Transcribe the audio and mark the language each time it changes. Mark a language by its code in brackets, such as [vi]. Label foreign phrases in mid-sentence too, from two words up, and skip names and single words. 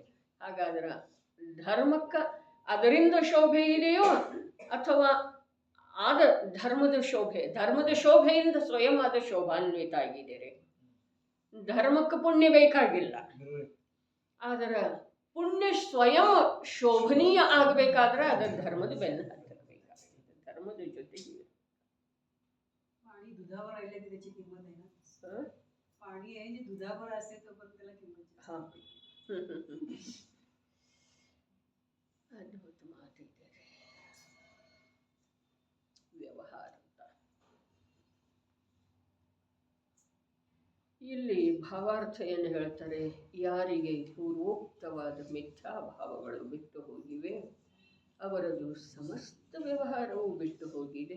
[kn] ಹಾಗಾದ್ರೆ ಧರ್ಮಕ್ಕೆ ಅದರಿಂದ ಶೋಭೆ ಇದೆಯೋ ಅಥವಾ ಆದ ಧರ್ಮದ ಶೋಭೆಯಿಂದ ಸ್ವಯಂ ಆದ ಶೋಭಾನ್ವಿತ ಆಗಿದ್ದೀರಿ. ಧರ್ಮಕ್ಕೆ ಪುಣ್ಯ ಬೇಕಾಗಿಲ್ಲ, ಆದರೆ ಪುಣ್ಯ ಸ್ವಯಂ ಶೋಭನೀಯ ಆಗಬೇಕಾದ್ರೆ ಅದರ ಧರ್ಮದ ಬೆನ್ನ ಹತ್ತಿರಬೇಕಾಗ್ತದೆ, ಧರ್ಮದ ಜೊತೆಗೆ. [mr] पाणी दुधावर राहिले की त्याची किंमत आहे ना. पाणी आहे जे दुधावर असते तोपर्यंत त्याला किंमत आहे. [kn] हां ಅದ್ಭುತ ಮಾತಿದೆ ವ್ಯವಹಾರ ಅಂತ. ಇಲ್ಲಿ ಭಾವಾರ್ಥ ಏನು ಹೇಳ್ತಾರೆ, ಯಾರಿಗೆ ಪೂರ್ವೋಕ್ತವಾದ ಮಿಥ್ಯಾಭಾವಗಳು ಬಿಟ್ಟು ಹೋಗಿವೆ ಅವರದು ಸಮಸ್ತ ವ್ಯವಹಾರವು ಬಿಟ್ಟು ಹೋಗಿದೆ.